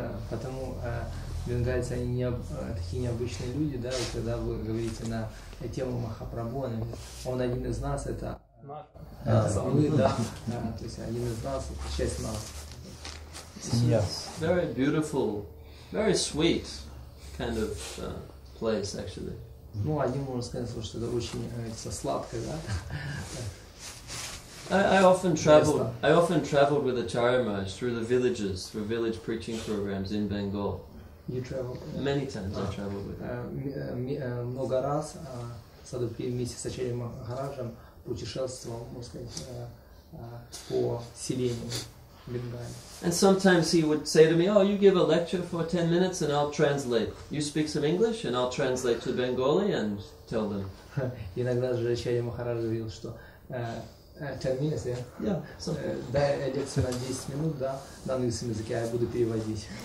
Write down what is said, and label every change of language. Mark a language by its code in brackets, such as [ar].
[ru] Потому бенгальцы, они такие необычные люди, да, и когда вы говорите на тему Махапрабху, он один из нас, это мы, да, то есть один из нас, это часть нас. [en] It's very beautiful, very sweet kind of place, actually. [ru] Ну, один можно сказать, что это очень сладкое, да. [en] I often traveled with Acharya Maharaj through the villages, through village preaching programs in Bengal. You traveled? Many times I traveled with him. [ru] Много раз Садупри вместе с Ачарьей Махараджем путешествовал, можно сказать, по селению Бенгалии. [en] And sometimes he would say to me, "Oh, you give a lecture for 10 minutes and I'll translate. You speak some English and I'll translate to Bengali and tell them." [ru] Иногда же Ачарья Махарадж говорил, что [en] 10 minutes, yeah? [ru] Дай лекцию на 10 минут, да, на английском языке, а я буду переводить.